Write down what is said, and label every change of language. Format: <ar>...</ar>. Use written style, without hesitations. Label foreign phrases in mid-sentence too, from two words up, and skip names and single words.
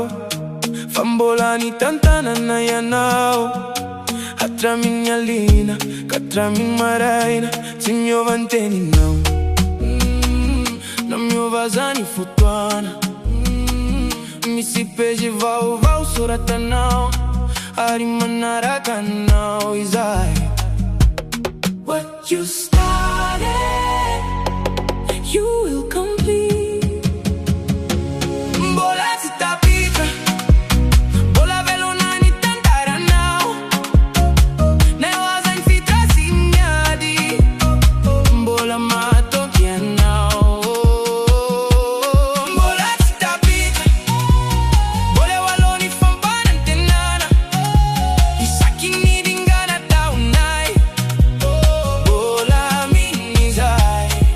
<mg>Fambola ni tantanana ianao, hatramin'ny alina katramin'ny maraina, tsy miova ny teninao. Na miova zany fotoana, misy pejy vaovao soratanao, ary manaraka anao izay.</mg> <en>What you started, you will complete.</en> <mg>Mbola tsy tapitra, mbola velona ny tantaranao, ne hoavy ny fitrazimiady, mbola mahatokianao. Mbola tsy tapitra, mbola eo aloha ny fampanantenana, isaky ny dingana taonay, mbola minizay.</mg>